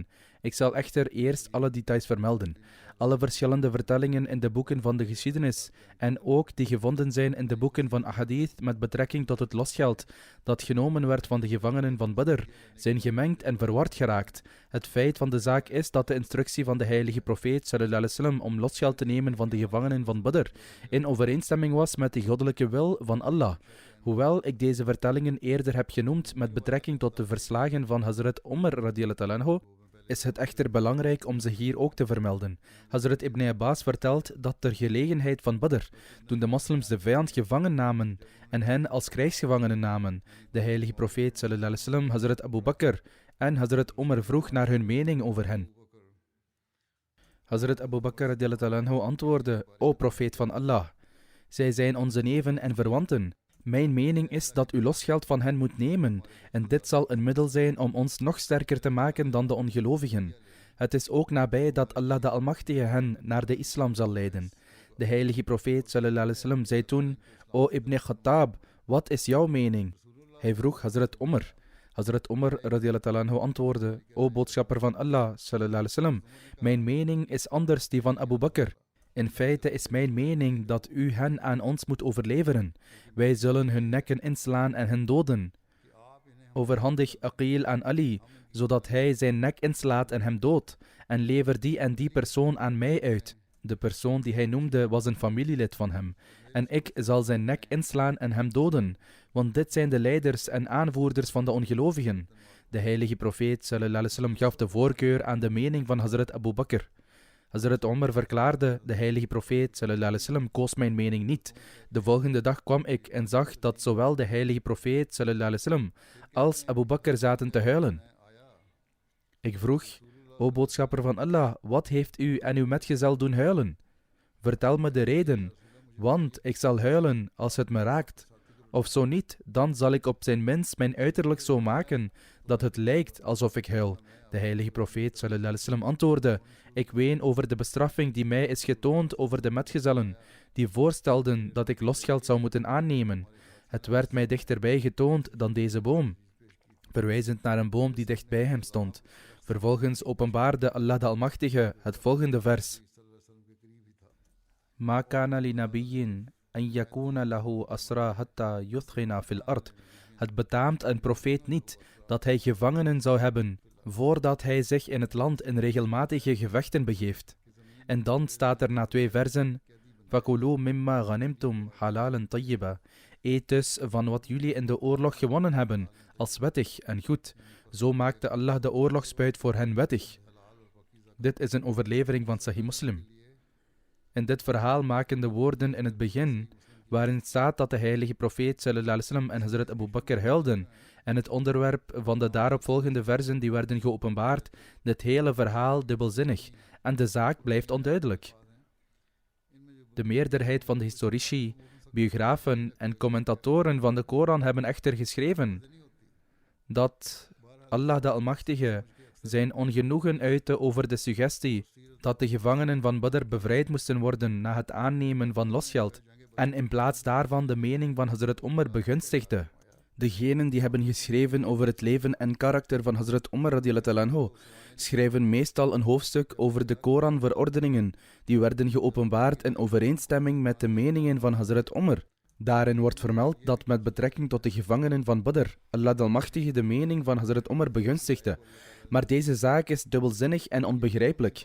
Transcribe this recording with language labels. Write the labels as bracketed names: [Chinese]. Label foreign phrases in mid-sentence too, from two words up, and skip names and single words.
[Dutch] Ik zal echter eerst alle details vermelden. Alle verschillende vertellingen in de boeken van de geschiedenis en ook die gevonden zijn in de boeken van ahadith met betrekking tot het losgeld dat genomen werd van de gevangenen van Badr, zijn gemengd en verward geraakt. Het feit van de zaak is dat de instructie van de heilige profeet [Arabic] صلى الله عليه وسلم [Dutch] om losgeld te nemen van de gevangenen van Badr in overeenstemming was met de goddelijke wil van Allah. Hoewel ik deze vertellingen eerder heb genoemd met betrekking tot de verslagen van Hazrat Umar [Arabic] رضي الله عنه, [Dutch] is het echter belangrijk om ze hier ook te vermelden. Hazrat Ibn Abbas vertelt dat ter gelegenheid van Badr, toen de moslims de vijand gevangen namen en hen als krijgsgevangenen namen, de heilige profeet [Arabic] صلى الله عليه وسلم [Dutch] Hazrat Abu Bakr en Hazrat Umar vroeg naar hun mening over hen. Hazrat Abu Bakr [Arabic] رضي الله عنه [Dutch] antwoordde: O profeet van Allah, zij zijn onze neven en verwanten. Mijn mening is dat u losgeld van hen moet nemen, en dit zal een middel zijn om ons nog sterker te maken dan de ongelovigen. Het is ook nabij dat Allah de Almachtige hen naar de islam zal leiden. De heilige profeet [Arabic] صلى الله عليه وسلم [Dutch] zei toen: O Ibn Khattab, wat is jouw mening? Hij vroeg Hazrat Umar. Hazrat Umar [Arabic] رضي الله عنه [Dutch] antwoordde: O boodschapper van Allah [Arabic] صلى الله عليه وسلم, [Dutch] mijn mening is anders die van Abu Bakr. In feite is mijn mening dat u hen aan ons moet overleveren. Wij zullen hun nekken inslaan en hen doden. Overhandig Aqil aan Ali, zodat hij zijn nek inslaat en hem doodt. En lever die en die persoon aan mij uit. De persoon die hij noemde was een familielid van hem. En ik zal zijn nek inslaan en hem doden. Want dit zijn de leiders en aanvoerders van de ongelovigen. De heilige profeet [Arabic] صلى الله عليه وسلم [Dutch] gaf de voorkeur aan de mening van Hazrat Abu Bakr. Hazrat Umar verklaarde: de heilige profeet [Arabic] صلى الله عليه وسلم [Dutch] koos mijn mening niet. De volgende dag kwam ik en zag dat zowel de heilige profeet [Arabic] صلى الله عليه وسلم [Dutch] als Abu Bakr zaten te huilen. Ik vroeg: O boodschapper van Allah, wat heeft u en uw metgezel doen huilen? Vertel me de reden, want ik zal huilen als het me raakt. Of zo niet, dan zal ik op zijn minst mijn uiterlijk zo maken dat het lijkt alsof ik huil. De heilige profeet [Arabic] صلى الله عليه وسلم [Dutch] antwoordde: ik ween over de bestraffing die mij is getoond over de metgezellen, die voorstelden dat ik losgeld zou moeten aannemen. Het werd mij dichterbij getoond dan deze boom, verwijzend naar een boom die dicht bij hem stond. Vervolgens openbaarde Allah de Almachtige het volgende vers: [Arabic] ما كان لنبي أن يكون له أسرى حتى يثخن في الأرض. [Dutch] Het betaamt een profeet niet dat hij gevangenen zou hebben voordat hij zich in het land in regelmatige gevechten begeeft. En dan staat er na 2 versen: [Arabic] فكلوا مما غنمتم حلالا طيبا. [Dutch] Eet dus van wat jullie in de oorlog gewonnen hebben, als wettig en goed. Zo maakte Allah de oorlogsbuit voor hen wettig. Dit is een overlevering van Sahih Muslim. In dit verhaal maken de woorden in het begin, waarin staat dat de heilige profeet [Arabic] صلى الله عليه وسلم [Dutch] en Hazrat Abu Bakr huilden, en het onderwerp van de daaropvolgende versen die werden geopenbaard, dit hele verhaal dubbelzinnig, en de zaak blijft onduidelijk. De meerderheid van de historici, biografen en commentatoren van de Koran hebben echter geschreven dat Allah de Almachtige zijn ongenoegen uitte over de suggestie dat de gevangenen van Badr bevrijd moesten worden na het aannemen van losgeld en in plaats daarvan de mening van Hazrat Umar begunstigde. Degenen die hebben geschreven over het leven en karakter van Hazrat Umar [Arabic] رضي الله عنه [Dutch] schrijven meestal een hoofdstuk over de Koran-verordeningen die werden geopenbaard in overeenstemming met de meningen van Hazrat Umar. Daarin wordt vermeld dat met betrekking tot de gevangenen van Badr, Allah de Almachtige de mening van Hazrat Umar begunstigde. Maar deze zaak is dubbelzinnig en onbegrijpelijk.